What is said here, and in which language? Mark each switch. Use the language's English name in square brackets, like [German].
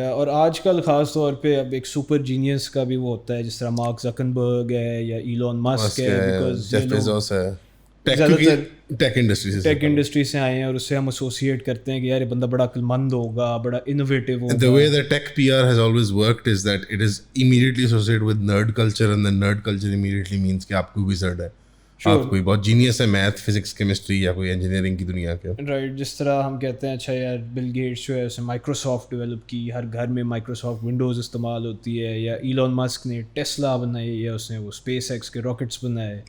[Urdu] اور آج کل خاص طور پہ اب ایک سپر جینیس کا بھی وہ ہوتا ہے، جس طرح مارک زکربرگ ہے یا ایلون مسک ہے، بیکاز جیف بیزوس ہے، زیادہ تر ٹیک انڈسٹری سے ٹیک انڈسٹری سے آئے ہیں اور اس سے ہم ایسوسیٹ کرتے ہیں کہ یار یہ بندہ بڑا عقل مند ہوگا، بڑا انوویٹیو [English] The [Urdu] ہوگا. [English] way that tech PR has always worked is that it is immediately associated with nerd culture, and then nerd culture immediately means [Urdu] کہ آپ کوئی wizard ہے، آپ کوئی بہت جینیس ہے میتھ فزکس کیمسٹری یا کوئی انجینئرنگ کی دنیا کے. رائٹ، جس طرح ہم کہتے ہیں اچھا یار بل گیٹس جو ہے اس نے مائکروسافٹ ڈیولپ کی، ہر گھر میں مائکروسافٹ ونڈوز استعمال ہوتی ہے، یا ایلون مسک نے ٹیسلا بنائی، یا اس نے وہ اسپیس ایکس کے راکٹس بنائے،